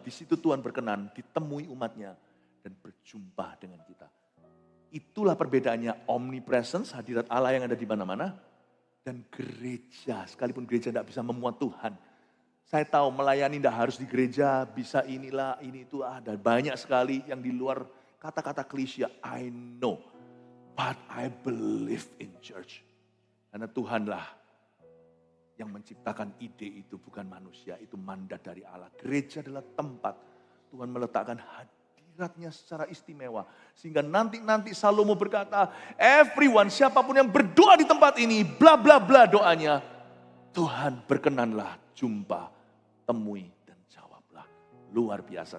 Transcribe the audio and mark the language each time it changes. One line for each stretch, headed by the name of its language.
Indonesian: Di situ Tuhan berkenan ditemui umatnya dan berjumpa dengan kita. Itulah perbedaannya omnipresence, hadirat Allah yang ada di mana-mana. Dan gereja, sekalipun gereja tidak bisa memuat Tuhan. Saya tahu melayani tidak harus di gereja, bisa inilah, ini itu ada banyak sekali yang di luar kata-kata klise.
English: I know, but I believe in church.
Indonesian: Karena Tuhanlah yang menciptakan ide itu, bukan manusia, itu mandat dari Allah. Gereja adalah tempat Tuhan meletakkan hadiratnya secara istimewa. Sehingga nanti Salomo berkata, everyone, siapapun yang berdoa di tempat ini, bla bla bla doanya, Tuhan berkenanlah jumpa, temui dan jawablah. Luar biasa.